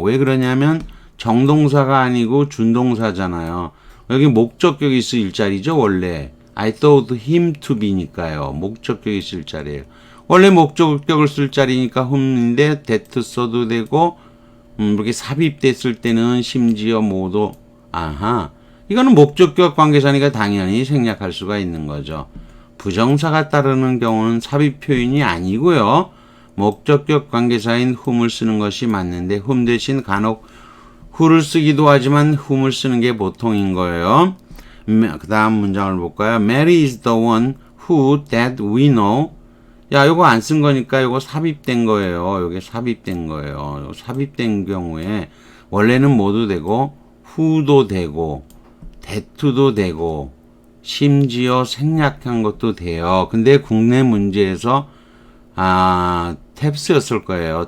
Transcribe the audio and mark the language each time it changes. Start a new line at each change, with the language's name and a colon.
Korean: 왜 그러냐면 정동사가 아니고 준동사잖아요. 여기 목적격이 있을 일자리죠, 원래.
English: I thought him to be니까요.
Korean: 목적격이 있을 자리예요. 원래 목적격을 쓸 자리니까 whom인데 that 써도 되고 이렇게 삽입됐을 때는 심지어 모두 이거는 목적격 관계사니까 당연히 생략할 수가 있는 거죠. 부정사가 따르는 경우는 삽입 표현이 아니고요. 목적격 관계사인 whom을 쓰는 것이 맞는데 whom 대신 간혹 who를 쓰기도 하지만 whom을 쓰는 게 보통인 거예요. 그 다음 문장을 볼까요?
English: Mary is the one who that we know.
Korean: 야, 요거 안 쓴 거니까 요거 삽입된 거예요. 요게 삽입된 거예요. 요거 삽입된 경우에 원래는 뭐도 되고 who도 되고 that도 되고 심지어 생략한 것도 돼요. 근데 국내 문제에서 탭스였을 거예요.